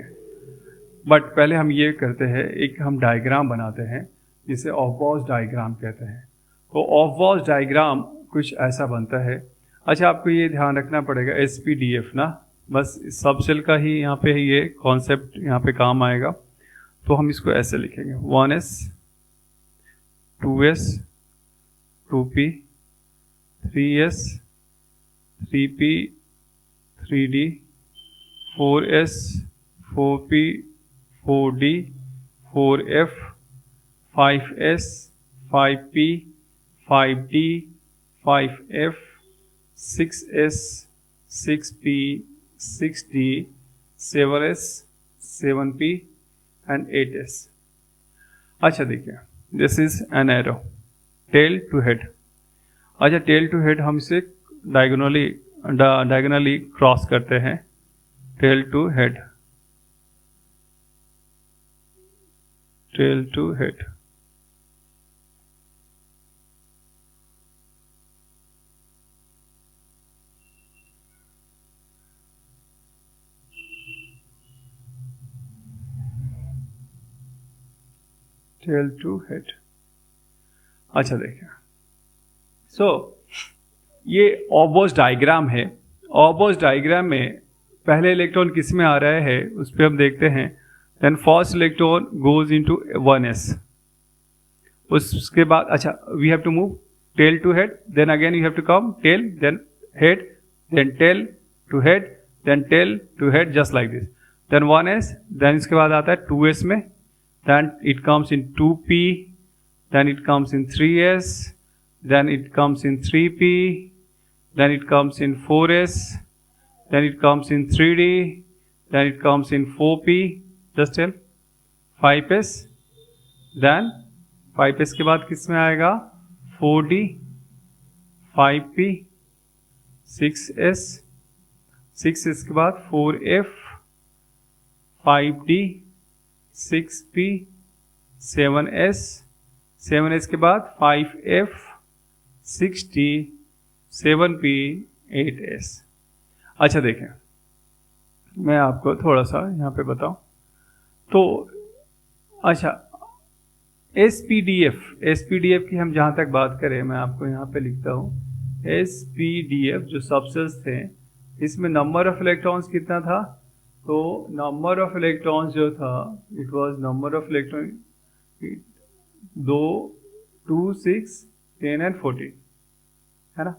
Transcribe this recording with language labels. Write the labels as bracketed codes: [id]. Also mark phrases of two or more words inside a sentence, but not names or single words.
[hi] बट पहले हम ये करते हैं, एक हम डायग्राम बनाते हैं जिसे [en] Aufbau diagram [hi] कहते हैं। तो [en] Aufbau diagram [hi] कुछ ऐसा बनता है। अच्छा, आपको ये ध्यान रखना पड़ेगा SPDF ना, बस [en] sub shell [hi] का ही यहाँ पे ये कॉन्सेप्ट यहाँ पे काम आएगा। तो हम इसको ऐसे लिखेंगे 1s 2s 2p 3s 3p 3d 4s 4p 4d 4f 5s 5p 5d 5f 6s 6p 6d 7s 7p and 8s। अच्छा देखिए, [en] this is an arrow tail to head. [hi] अच्छा, [en] tail to head [hi] हम इसे [en] diagonally cross [hi] करते हैं, [en] tail to head, tail to head. tail to head. [hi] अच्छा देखिए, ये [en] Aufbau diagram [hi] है। [en] Aufbau diagram [hi] में पहले इलेक्ट्रॉन किस में आ रहा है उस पर हम देखते हैं। [en] then first electron goes into 1s. [hi] उसके बाद अच्छा, [en] we have to move tail to head, then again you have to come tail, then head, then tail to head, then tail to head, just like this. [hi] देन 1s, देन इसके बाद आता है 2s में, [en] then it comes in 2p, then it comes in 3s, then it comes in 3p, then it comes in 4s, then it comes in 3d, then it comes in 4p, just tell 5s, then 5s [hi] के बाद किस में आएगा [en] 4d, 5p, 6s, 6s [hi] के बाद [en] 4f, [hi] 5d, 6p, 7s, 7s के बाद 5f, 6d, 7p, 8s। अच्छा देखें, मैं आपको थोड़ा सा यहाँ पे बताऊँ तो अच्छा, SPDF की हम जहाँ तक बात करें, मैं आपको यहाँ पे लिखता हूँ SPDF जो सबसेल्स थे, इसमें [en] number of electrons [hi] कितना था, तो [en] number of electrons [hi] जो था [en] it was number of electron 2, 2, 6, 10 and 14 [hi] है ना।